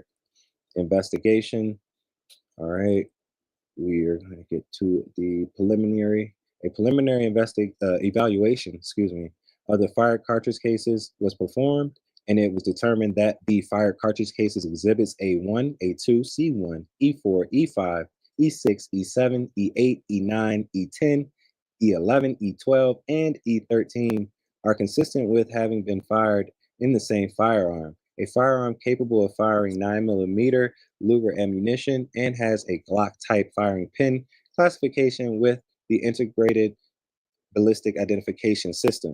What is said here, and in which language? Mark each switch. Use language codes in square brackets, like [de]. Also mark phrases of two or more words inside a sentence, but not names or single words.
[en] Investigation. All right, we are going to get to the preliminary. A preliminary evaluation, of the fired cartridge cases was performed, and it was determined that the fired cartridge cases exhibits A1, A2, C1, E4, E5, E6, E7, E8, E9, E10, E11, E12, and E13 are consistent with having been fired in the same firearm, a firearm capable of firing 9mm Luger ammunition and has a Glock type firing pin classification with the integrated ballistic identification system.